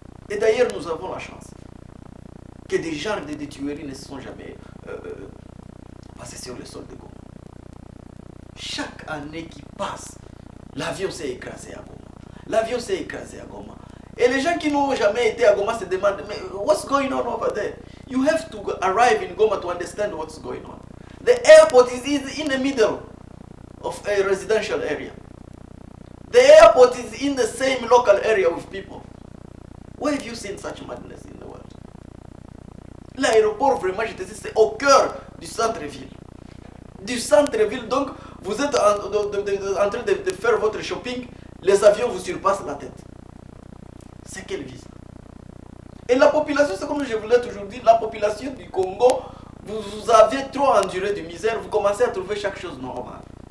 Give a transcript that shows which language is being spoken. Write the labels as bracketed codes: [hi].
[fr] Et d'ailleurs, nous avons la chance que des genres de tueries ne se sont jamais passés sur le sol de Goma. Chaque année qui passe, l'avion s'est écrasé à Goma. L'avion s'est écrasé à Goma. Et les gens qui n'ont jamais été à Goma se demandent, mais [en] what's going on over there? You have to arrive in Goma to understand what's going on. The airport is in the middle of a residential area. The airport is in the same local area with people. Where have you seen such madness in the world? [fr] L'aéroport, vraiment, je te dis, c'est au cœur du centre-ville. Du centre-ville, donc, vous êtes en train de faire votre shopping, les avions vous surpassent la tête. C'est quelle vie? Et la population, c'est comme je vous l'ai toujours dit, la population du Congo, vous avez trop enduré de misère, vous commencez à trouver chaque chose normale.